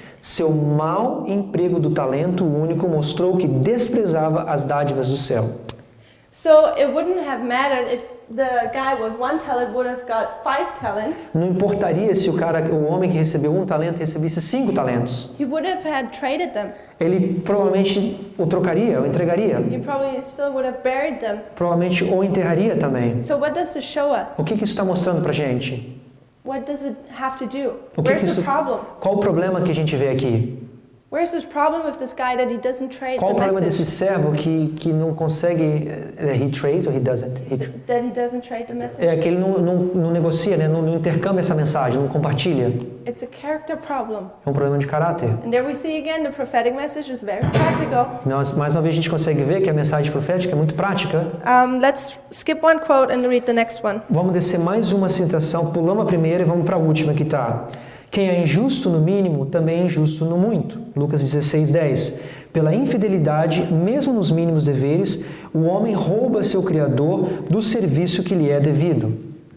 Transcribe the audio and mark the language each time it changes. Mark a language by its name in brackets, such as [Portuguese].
[Portuguese] Seu mau emprego do talento único mostrou que desprezava as dádivas do céu. [English] So it wouldn't have mattered if the guy with 1 talent would have got 5 talents. [Portuguese] Não importaria se o homem que recebeu 1 talento recebesse 5 talentos. [English] He would have had traded them. [Portuguese] Ele provavelmente o trocaria, o entregaria. [English] He probably still would have buried them. [Portuguese] Provavelmente o enterraria também. [English] So what does this show us? [Portuguese] O que isso está mostrando pra gente? [English] What does it have to do? [Portuguese] O que [English] Where's the problem? [Portuguese] Qual o problema que a gente vê aqui? [English] Where's the problem with this guy that he doesn't trade [Portuguese] Qual [English] the [Portuguese] o problema [English] message? [Portuguese] desse servo que não consegue, [English] he trades or he doesn't? That he doesn't trade the message? [Portuguese] É que ele não negocia, né? não intercambia essa mensagem, não compartilha. [English] It's a character problem. [Portuguese] É um problema de caráter. [English] And there we see again the prophetic message is very practical. [Portuguese] Mais uma vez a gente consegue ver que a mensagem profética é muito prática. [English] Let's skip one quote and read the next one. [Portuguese] Vamos descer mais uma citação, pulamos a primeira e vamos para a última que está. Quem é injusto no mínimo, também é injusto no muito. Lucas 16:10. Pela infidelidade, mesmo nos mínimos deveres, o homem rouba seu Criador do serviço que lhe é devido.